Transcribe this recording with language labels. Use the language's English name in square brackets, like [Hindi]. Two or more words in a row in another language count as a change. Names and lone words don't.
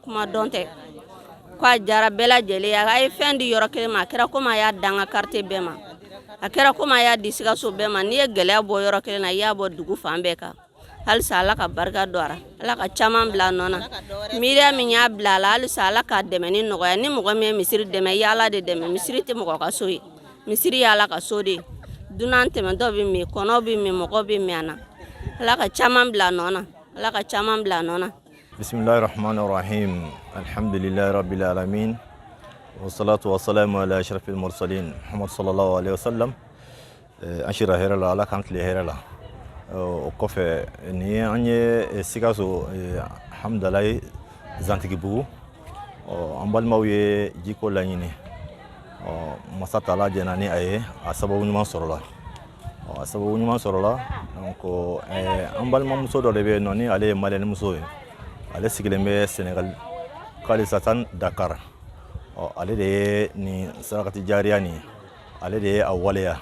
[Bambara] kuma dɔn tɛ ko a jara bɛɛ lajɛlen ye a ye fɛn di yɔrɔ kelen ma a kɛra komi a y'a dan n ka quartier bɛɛ ma a kɛra komi a y'a di Sikaso bɛɛ ma n'i ye gɛlɛya bɔ yɔrɔ kelen na i y'a bɔ dugu fan bɛɛ kan halisa Ala ka barika don a la Ala ka caman bila a nɔ na miiriya min y'a bila a la halisa Ala k'a dɛmɛ ni nɔgɔya ni mɔgɔ min ye misiri dɛmɛ i y'Ala de dɛmɛ misiri tɛ mɔgɔ ka so ye misiri y'Ala ka so de ye dunan tɛmɛtɔ bɛ min kɔnɔ bɛ min mɔgɔ bɛ min a na Ala ka caman bila a nɔ na Ala ka caman bila a nɔ na [Arabic] بسم الله الرحمن الرحيم الحمد لله رب العالمين والصلاة والسلام على أشرف المرسلين محمد صلى الله عليه وسلم [Bambara] an sira hɛrɛ la Ala k'an tile hɛrɛ la o kɔfɛ ni an ye Sikaso alhamdulilayi Zantigibugu an balimaw ye jiko laɲini masa Taala jɛna ni a ye a sababu ɲuman sɔrɔla a sababu ɲuman sɔrɔla donc an balimamuso dɔ de bɛ yen nɔ ni ale ye maliyɛn muso ye ale sigilen bɛ Senegal Kalisatan Dakar ale de ye nin sarakati jariya nin ale de ye a waleya